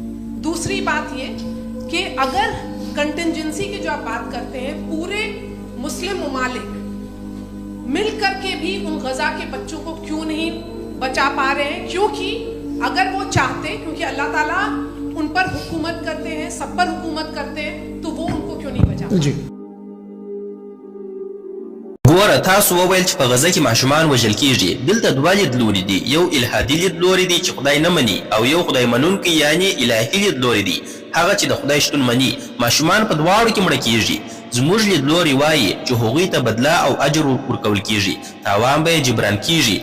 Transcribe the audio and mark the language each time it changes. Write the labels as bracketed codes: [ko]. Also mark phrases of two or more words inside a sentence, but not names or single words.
[hi] दूसरी बात ये कि अगर कंटिजेंसी की जो आप बात करते हैं, पूरे मुस्लिम ममालिक मिल करके भी उन गज़ा के बच्चों को क्यों नहीं बचा पा रहे हैं? क्योंकि अगर वो चाहते, क्योंकि अल्लाह ताला उन पर हुकूमत करते हैं, सब पर हुकूमत करते हैं, तो वो उनको क्यों नहीं बचा? [ps] ګور ګوره تاسو وویل چې په غزه کې ماشومان وژل کیږي. دلته دوه لیدلوري دي، یو الحادي لیدلوری دی چې خدای نه مني، او یو خدای منونکی یعنی الهي لیدلوری دی، هغه چې د خدای شتون مني. ماشومان په دواړو کې مړه کیږي. زموږ لیدلوري وایي چې هغوی ته بدله او اجر ورکول کیږي، تاوان به یې جبران کیږي.